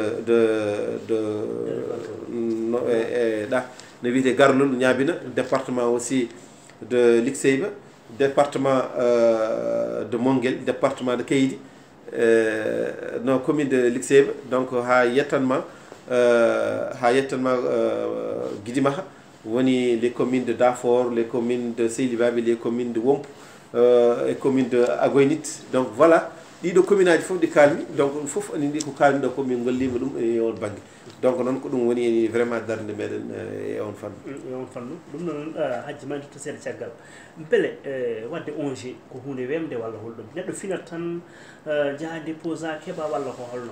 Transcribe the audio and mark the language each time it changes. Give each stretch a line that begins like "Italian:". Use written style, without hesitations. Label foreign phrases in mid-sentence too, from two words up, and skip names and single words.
Fula: de ɗa ne wiyete Garlol ñabina
French: département aussi de Lixeyba département de Monguel département de Keydi
Fula: no
French: commune de Lixeyba donc
Fula: ha yettanma Guidimaha woni
French: les communes de Dafor les communes de Seylibaɓe les communes de Womp et commune de Agoynit donc voilà
Fula: ɗiɗo commune aji fof ɗi kalmi donc ɗum fof ani ndi ko kalmi ɗo ko min gollima ɗum e on banggue donc noon ko ɗum woni vraiment darde meɗen e on fannu e on fannu ɗum noon hajji ma to seeɗa caggal beele wadde ONG ko hunde wemde walla holɗum neɗɗo finat tan jaaha dépose a keeɓa walla ko holno